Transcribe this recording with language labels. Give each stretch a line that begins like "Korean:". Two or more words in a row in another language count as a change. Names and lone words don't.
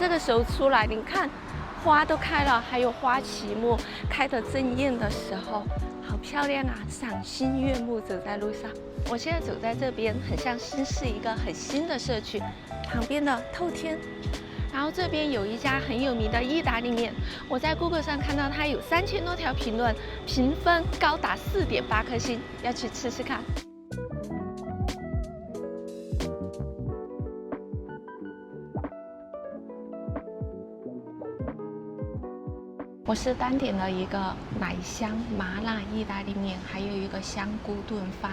Chinese: 這個時候出來，你看花都開了，還有花旗木開得正豔的時候，好漂亮啊！賞心悅目，走在路上。我現在走在這邊，很像新市一個很新的社區，旁邊的透天。然後這邊有一家很有名的意大利麵，我在 Google 上看到它有3000 多條評論，評分高達4.8顆星，要去吃吃看。我是單點了一個奶香麻辣意大利麵，還有一個香菇燉飯。